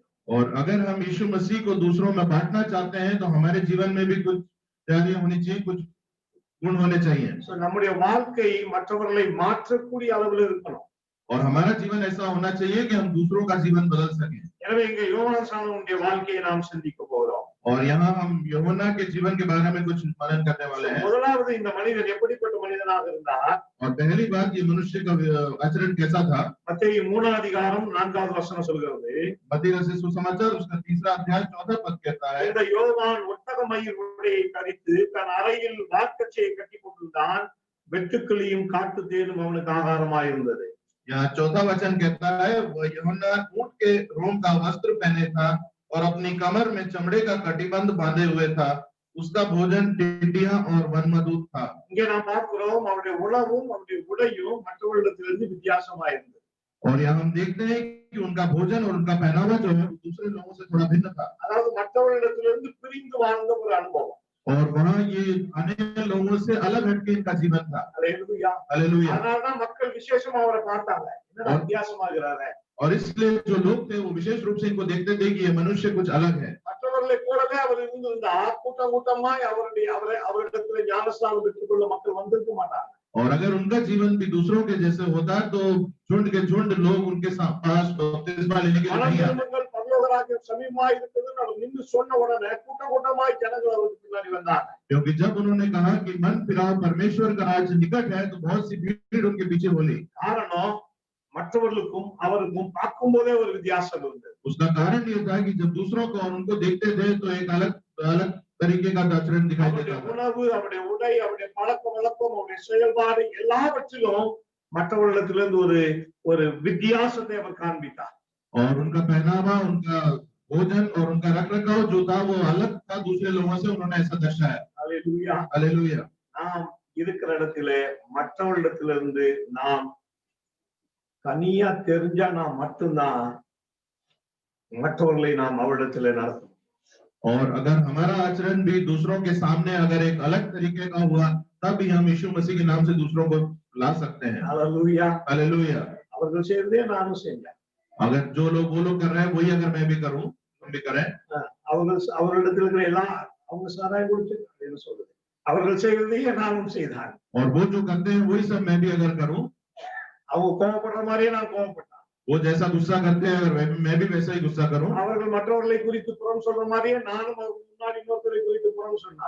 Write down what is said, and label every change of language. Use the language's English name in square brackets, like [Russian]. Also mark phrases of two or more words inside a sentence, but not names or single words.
[Hindi] और अगर हम यीशु मसीह को दूसरों में बांटना चाहते हैं तो हमारे जीवन में भी कुछ तैयारियां होनी चाहिए, कुछ गुण होने चाहिए। [Tamil] நம்முடைய வாழ்க்கை மற்றவர்களை மாற்றக்கூடிய அளவில் இருக்கணும். [Hindi] और हमारा जीवन ऐसा होना चाहिए कि हम दूसरों का जीवन बदल सकें। [Tamil] எனவே இங்கே யோவான் சானனுடைய வாழ்க்கையை நாம் சிந்திக்க போகிறோம். [Hindi] और यहाँ हम यूहन्ना के जीवन के बारे में कुछ मनन करने वाले हैं। [Tamil] முதலாவது இந்த மனிதன் எப்படிப்பட்ட மனிதனாக இருந்தார்? [Hindi] और पहली बात ये मनुष्य का आचरण कैसा था? [Tamil] மத்தேயு 3ஆம் அதிகாரம் 4வது வசனம் சொல்கிறது, [Hindi] मत्ती रचित सुसमाचार उसका 3रा अध्याय 4था पद कहता है, [Tamil] இந்த யோவான் ஒட்டக மயிர் உடையை தரித்து தன் அறையில் வார்க்கச்சையை கட்டி கொண்டிருந்தான், வெட்டுக்கிளியும் காட்டு தேனும் அவனுக்கு ஆகாரமாயிருந்தது. [Hindi] यहाँ चौथा वचन कहता है, वह यूहन्ना ऊंट के रोम का वस्त्र पहने था और अपनी कमर में चमड़े का कटिबंध बांधे हुए था। उसका भोजन टिड्डियां और वनमदूत था। [Tamil] இங்கே நாம் பார்க்கிறோம் அவருடைய உணவும் அவருடைய உடையும் மற்றவர்களிடத்திலிருந்து வித்தியாசமா இருந்தது. [Hindi] और यहाँ हम देखते हैं कि उनका भोजन और उनका पहनावा जो है वो दूसरे लोगों से थोड़ा भिन्न था। [Tamil] அதாவது மற்றவர்களிடத்திலிருந்து பிரிந்து வாழ்ந்த ஒரு அனுபவம். [Hindi] और वहाँ ये अन्य लोगों से अलग हटके इनका जीवन था। [Tamil] அல்லேலூயா. [Hindi] हालेलुया। [Tamil] அதனாலதான் மக்கள் விசேஷமா அவரை பார்த்தாங்க. என்ன வித்தியாசமாகிறாரே. [Hindi] और इसलिए जो लोग थे वो विशेष रूप से इनको देखते थे कि ये मनुष्य कुछ अलग है। [Tamil] மற்றவர்களை போலவே அவர் இருந்திருந்தால் கூட்டம் கூட்டமாய் அவரிடத்தில் ஞானஸ்நானம் பெற்றுக்கொள்ள மக்கள் வந்திருக்க மாட்டாங்க. [Hindi] और अगर उनका जीवन भी दूसरों के जैसे होता तो झुंड के झुंड लोग उनके पास बपतिस्मा लेने के लिए नहीं आते। [Tamil] பரலோகராஜ்யம் சமீபமாய் இருக்குதுன்னு அவர் நின்று சொன்ன உடனே கூட்டம் கூட்டமாய் ஜனங்கள் அவருக்கு பின்னாடி வந்தாங்க. [Hindi] क्योंकि जब उन्होंने कहा कि मन फिराओ परमेश्वर का राज्य निकट है तो बहुत सी भीड़ उनके पीछे बोली। [Tamil] காரணம் மற்றவர்களுக்கும் அவருக்கும் பார்க்கும் போதே ஒரு வித்தியாசம் இருந்தது. [Hindi] उसका कारण ये था कि जब दूसरों को और उनको देखते थे तो एक अलग अलग तरीके का आचरण दिखाई देता था। [Tamil] உணவு, அவருடைய உடை, அவருடைய பழக்க வழக்கம், அவருடைய செயல்பாடு எல்லாவற்றிலும் மற்றவர்களிடத்திலிருந்து ஒரு ஒரு வித்தியாசத்தை அவர் காண்பித்தார். [Hindi] और उनका पहनावा, उनका भोजन और उनका रखरखाव जो था वो अलग था दूसरे लोगों से, उन्होंने ऐसा दर्शाया। [Tamil] அல்லேலூயா. [Hindi] हालेलुया। [Tamil] நாம் இருக்கிற இடத்திலே மற்றவர்களிடத்திலிருந்து நாம் தனியா தெரிஞ்சா நாம் மட்டும்தான் மற்றவர்களை நாம் அவரிடத்திலே நடத்தணும். [Hindi] और अगर हमारा आचरण भी दूसरों के सामने अगर एक अलग तरीके का हुआ तब ही हम यीशु मसीह के नाम से दूसरों को ला सकते हैं। [Tamil] அல்லேலூயா. [Hindi] हालेलुया। [Tamil] அவர்கள் செய்ததே நானும் செஞ்சேன். [Hindi] अगर जो लोग वो लोग कर रहे हैं वही अगर मैं भी करूं, हम भी करें। [Tamil] அவர்களிடத்தில் இருக்கிற எல்லாம் அவங்க சாராயம் குடிச்சு என்ன சொல்றது, அவர்கள் செய்வதையே நானும் செய்தான். [Hindi] और वो जो करते हैं वही सब मैं भी अगर करूं, [Tamil] அவங்க கோபப்படுற மாதிரியே நான் கோபப்பட்டேன். [Hindi] वो जैसा गुस्सा करते हैं अगर मैं भी वैसा ही गुस्सा करूं। [Tamil] அவர்கள் மற்றவர்களை குறித்து புறம் சொல்ற மாதிரியே நானும் அவருக்கு முன்னாடி இன்னொருத்தரை குறித்து புறம் சொன்னார்.